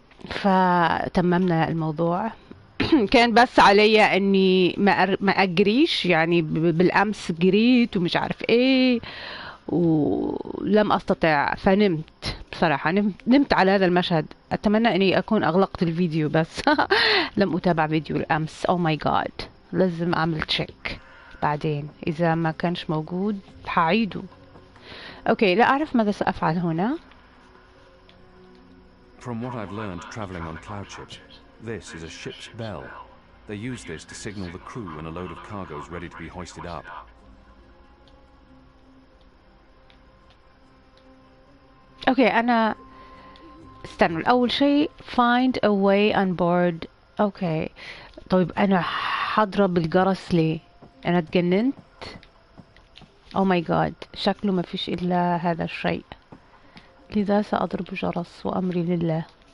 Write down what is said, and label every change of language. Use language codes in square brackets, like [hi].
[ar] فتممنا الموضوع. كان بس علي اني ما اجريش، يعني بالامس جريت ومش عارف ايه، ولم استطع، فنمت بصراحة. نمت على هذا المشهد. اتمنى اني اكون اغلقت الفيديو، بس لم اتابع فيديو الامس. [en] oh my god, [ar] لازم اعمل تشيك بعدين، اذا ما كانش موجود هعيده. اوكي، لا اعرف ماذا سافعل هنا. [en] From what I've learned traveling on cloud ships, this is a ship's bell. They use this to signal the crew when a load of cargo is ready to be hoisted up. [ar] اوكي، انا استنوا. اول شيء [en] find a way on board. [ar] اوكي، طيب انا حضرب الجرس ليه؟ انا اتجننت؟ [en] oh my god, [ar] شكله ما فيش الا هذا الشيء، لذا ساضرب جرس وامري لله.